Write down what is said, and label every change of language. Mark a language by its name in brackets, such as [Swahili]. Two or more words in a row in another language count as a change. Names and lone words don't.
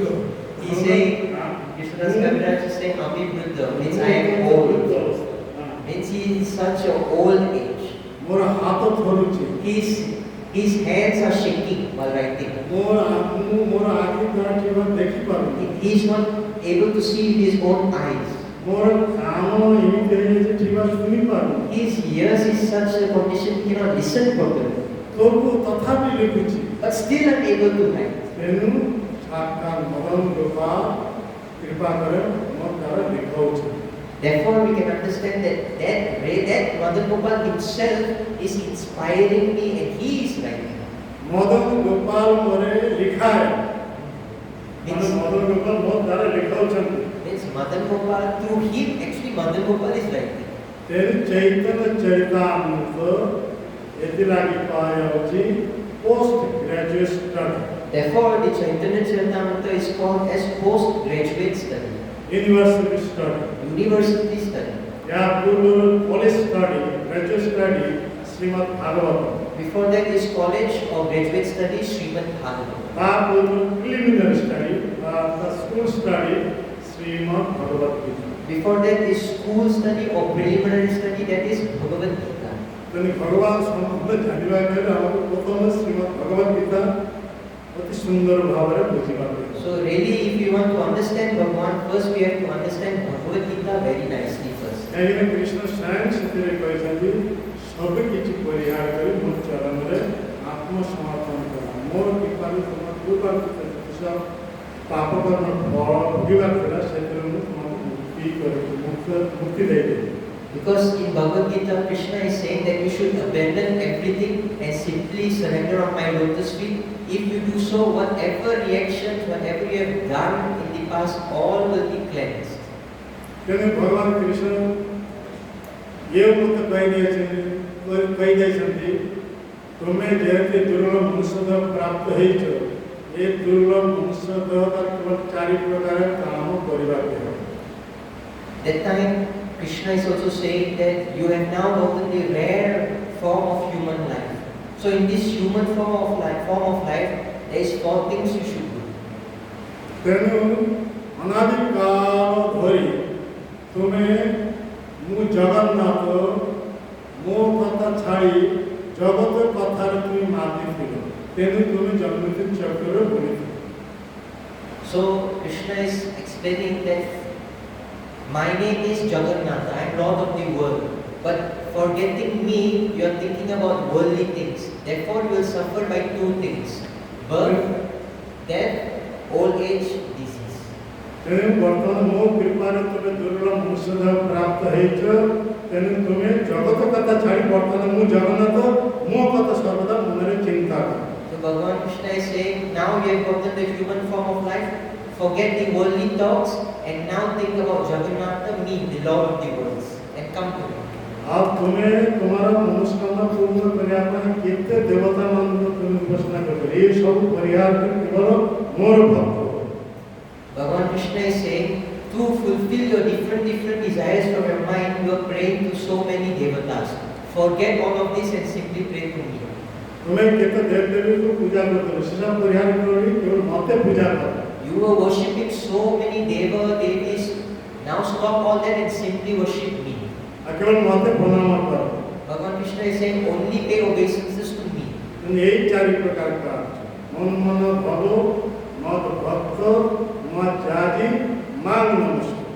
[English] He's saying, Krishnadas Kaviraj is saying, [Bangla] আমি বৃদ্ধ, [English] means I am old. Means he is such an old age. [Odia] ମୋର ହାତ ଥରୁଛି, [English] His hands are shaking while writing. [Odia] ମୋର ଆଖି ଦ୍ୱାରା କେବଳ ଦେଖିପାରୁନି, [English] He is not able to see with his own eyes. [Odia] ମୋର କାନ ଏମିତି ହେଇଯାଇଛି ଠିକ ଶୁଣିପାରୁନି, [English] His ears is such a condition he cannot listen properly, [Odia] ତବୁ ତଥାପି ଲେଖୁଛି। [English] but still unable to write. [Odia] ତେଣୁ ସାକ୍ଷାତ ମଦନ ଗୋପାଳ କୃପା କରି ମୋ ଦ୍ୱାରା ଲେଖାଉଛି। [English] Therefore, we can understand that Madan Gopal himself is inspiring me and he is writing. [Odia] ମଦନ ଗୋପାଳ ପରେ ଲେଖାଏ, ମାନେ [English] Means, [Odia] ମଦନ ଗୋପାଳ ମୋ ଦ୍ୱାରା ଲେଖାଉଛନ୍ତି। [English] means Madan Gopal, through him, actually Madan Gopal is writing. [Odia] ତେଣୁ ଚୈତନ୍ୟ ଚରିତାମୃତ ଏଥିଲାଗି କୁହାଯାଉଛି [English] post graduate study, Therefore, the Chaitanya Charitamrita is called as postgraduate study, university study. university study. [Odia] ଏହା ପୂର୍ବରୁ [English] college study, graduate study [Odia] ଶ୍ରୀମଦ୍ ଭାଗବତ, [English] Before that is college or graduate study, Srimad Bhagavatam. [Odia] ତା ପୂର୍ବରୁ [English] preliminary study [Odia] ବା [English] school study [Odia] ଶ୍ରୀମଦ୍ ଭଗବତ ଗୀତା। [English] Before that is school study or preliminary study, that is Bhagavad Gita. [Odia] ତେଣୁ ଭଗବାନ ସମ୍ବନ୍ଧରେ ଜାଣିବାକୁ ହେଲେ ଆମକୁ ପ୍ରଥମେ ଶ୍ରୀମଦ୍ ଭଗବତ ଗୀତା ଅତି ସୁନ୍ଦର ଭାବରେ ବୁଝିବାକୁ ହେବ। [English] So really, if you want to understand Bhagavan, first we have to understand Bhagavad Gita very nicely first. [Odia] କାହିଁକିନା କୃଷ୍ଣ ସ୍ୱୟଂ ସେଥିରେ କହିଛନ୍ତି, ସବୁ କିଛି ପରିହାର କରି ମୋ ଚରଣରେ ଆତ୍ମସମର୍ପଣ କର, ମୋର କୃପାରୁ ତୁମ କୃପାରୁ ପାପ କର୍ମ ଫଳ ଭୋଗିବାର ଥିଲା, ସେଥିରୁ ମୁଁ ତୁମକୁ ମୁକ୍ତି ଦେଇଦେବି। [English] Because in Bhagavad Gita, Krishna is saying that you should abandon everything and simply surrender on my lotus feet. If you do so, whatever reactions, whatever you have done in the past, all will be cleansed. [Odia] ତେଣୁ ଭଗବାନ କୃଷ୍ଣ ଇଏ ମୋତେ କହିଦେଇଛନ୍ତି, ତୁମେ ଯେହେତୁ ଦୁର୍ଲଭ ମନୁଷ୍ୟଦେହ ପ୍ରାପ୍ତ ହେଇଛ, ଏ ଦୁର୍ଲଭ ମନୁଷ୍ୟଦେହଟା କେବଳ 4 ପ୍ରକାର କାମ କରିବାକୁ ହେବ। [English] That time, Krishna is also saying that you have now gotten the rare form of human life. So in this human form of life, there is 4 things you should do. [Odia] ତେଣୁ ଅନାଦି କାଳ ଧରି ତୁମେ ମୁଁ ଜଗନ୍ନାଥ ମୋ କଥା ଛାଡ଼ି ଜଗତ କଥାରେ ତୁମେ ମାତିଥିଲ, ତେଣୁ ତୁମେ ଜଗନ୍ନାଥ ଚକ୍ରରେ ବୁଲିଥିଲ। [English] So Krishna is explaining that my name is Jagannatha, I am Lord of the world. But forgetting me, you are thinking about worldly things. Therefore, you will suffer by 2 things: birth, death, old age, disease. [Odia] ତେଣୁ ବର୍ତ୍ତମାନ ମୋ କୃପାରେ ତୁମେ ଦୁର୍ଲଭ ମନୁଷ୍ୟଦେହ ପ୍ରାପ୍ତ ହେଇଛ, ତେଣୁ ତୁମେ ଜଗତ କଥା ଛାଡ଼ି ବର୍ତ୍ତମାନ ମୁଁ ଜଗନ୍ନାଥ ମୋ କଥା ସର୍ବଦା ମନରେ ଚିନ୍ତା କର। [English] So Bhagavan Krishna is saying, now you have gotten the human form of life, forget the worldly thoughts, and now think about Jagannatha, me, the Lord of the worlds, and come to me. [Odia] ଆଉ ତୁମେ ତୁମର ମନସ୍କାମନା ପୂର୍ଣ୍ଣ କରିବା ପାଇଁ କେତେ ଦେବତାମାନଙ୍କୁ ତୁମେ ଉପାସନା କରିବ, ଏସବୁ ପରିହାର କେବଳ ମୋର ଭକ୍ତ। [English] Bhagavan Krishna is saying, to fulfill your different desires from your mind, you are praying to so many devatas. Forget all of this and simply pray to me. [Odia] ତୁମେ କେତେ ଦେବଦେବୀଙ୍କୁ ପୂଜା କରିଦେବ, ସେସବୁ ପରିହାର କରି କେବଳ ମୋତେ ପୂଜା କର। [English] You were worshipping so many devis. Now stop all that and simply worship me. [Odia] ଆଉ କେବଳ ମୋତେ ପ୍ରଣାମ କର। [English] Bhagavan Krishna is saying, only pay obeisances to me. [Odia] ଏଇ 4 ପ୍ରକାର କାର୍ଯ୍ୟ, [Sanskrit] ମନ ଭବ ମତ ଭକ୍ତ ମା ଜାଜି ମାଙ୍ଗ ନମସ୍କାର।